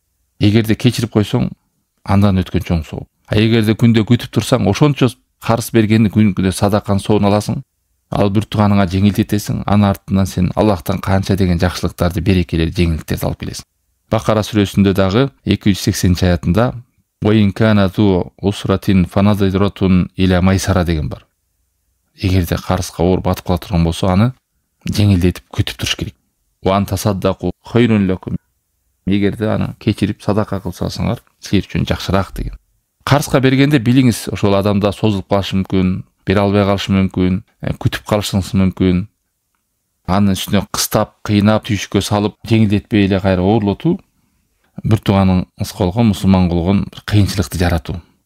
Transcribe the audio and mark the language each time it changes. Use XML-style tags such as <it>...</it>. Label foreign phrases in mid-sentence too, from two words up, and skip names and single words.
<ky>Эгерде кечирип койсоң, андан өткөн чоң сооп. Эгерде күндө күтүп турсаң, ошончо карыз бергенди күндө садаканын соогун аласың, ал бир тууганыңа жеңилдетесиң, анын артынан сен Аллахтан канча деген жакшылыктарды, берекелер, жеңилдиктерди алып келесиң. Бакара сүрөсүндө дагы 280-аятында</ky> <ar>"وإن كان ذو عسرة فنظرة إلى ميسرة"</ar> <ky>деген бар. Эгерде карызга оор батып кала турган болсо, аны жеңилдетип күтүп туруш керек.</ky> <ar>"وأن تصدقوا خير لكم".</ar> <ky>Эгерде аны кечирип садака кылсаңар, силер үчүн жакшыраак деген. Карызга бергенде билиңиз, ошол адамда созулуп калышы мүмкүн, бере албай калышы мүмкүн, күтүп калышыңыз мүмкүн. Анын үстүнө кыстап, кыйнап, түйшүккө салып, жеңилдетпей эле кайра оорлотуу бир тууганыңыз болгон, мусулман болгон кыйынчылыкты жаратуу.</ky>